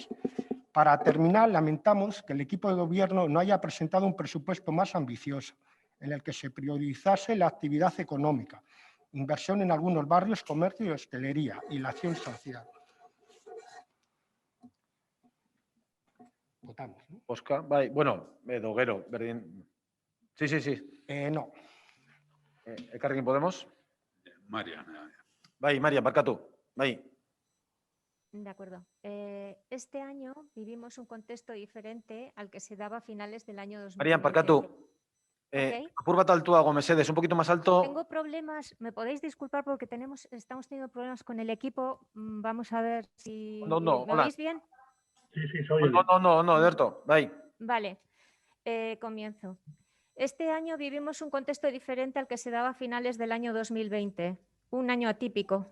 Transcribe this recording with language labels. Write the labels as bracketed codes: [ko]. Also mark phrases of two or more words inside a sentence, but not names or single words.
[es] Para terminar, lamentamos que el equipo de gobierno no haya presentado un presupuesto más ambicioso, en el que se priorizase la actividad económica, inversión en algunos barrios, comercio y hostelería y la acción social. Votamos, ¿no? Oscar, [eu] bai, edo gero, berdin. [es] Sí. No. Elkarrekin Podemos? Marian. [eu] Bai, Marian, barkatu. Bai. [es] De acuerdo. Este año vivimos un contexto diferente al que se daba a finales del año 2020. [eu] Marian, parkatu. Ok. Apur bat altuago, mesedes, [es] un poquito más alto. Tengo problemas, me podéis disculpar porque estamos teniendo problemas con el equipo. Vamos a ver si No, me hola. oís bien. Sí, se oye bien. No, [eu] Ederto, bai. [es] Vale, comienzo. Este año vivimos un contexto diferente al que se daba a finales del año 2020, un año atípico.